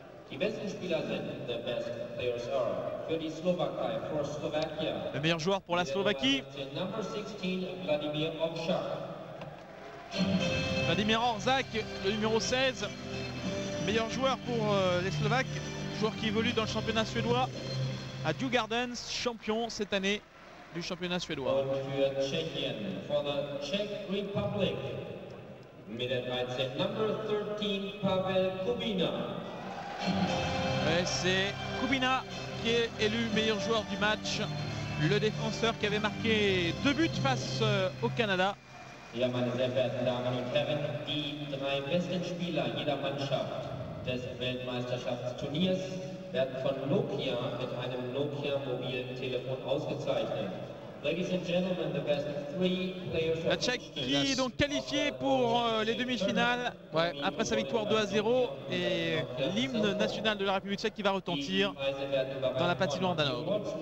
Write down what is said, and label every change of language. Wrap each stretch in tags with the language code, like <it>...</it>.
<de>Die besten Spieler sind,</de> <en>the best players are,</en> <de>für die Slowakei,</de> <en>for Slovakia.</en> <fr>Le meilleur joueur pour la Slovaquie.</fr> <en>Number 16, Vladimir Oršak.</en> <fr>Vladimir Oršak, le numéro 16. Meilleur joueur pour les Slovaques, joueur qui évolue dans le championnat suédois à Djurgårdens, champion cette année du championnat suédois.</fr> <de>Und für Tschechien,</de> <en>for the Czech Republic,</en> <de>mit der 13,</de> <en>number 13,</en> <de>Pavel Kubina.</de> <fr>C'est Kubina qui est élu meilleur joueur du match, le défenseur qui avait marqué 2 buts face au Canada.</fr> <de>Ja, meine sehr verehrten Damen und Herren, die 3 besten Spieler jeder Mannschaft des Weltmeisterschaftsturniers werden von Nokia mit einem Nokia-Mobiltelefon ausgezeichnet.</de> <en>Ladies and gentlemen, the best 3 players</en> <fr>La Tchèque qui est donc qualifiée pour les demi-finales après sa victoire 2-0 et l'hymne national de la République tchèque qui va retentir dans la patinoire d'Hanovre.</fr>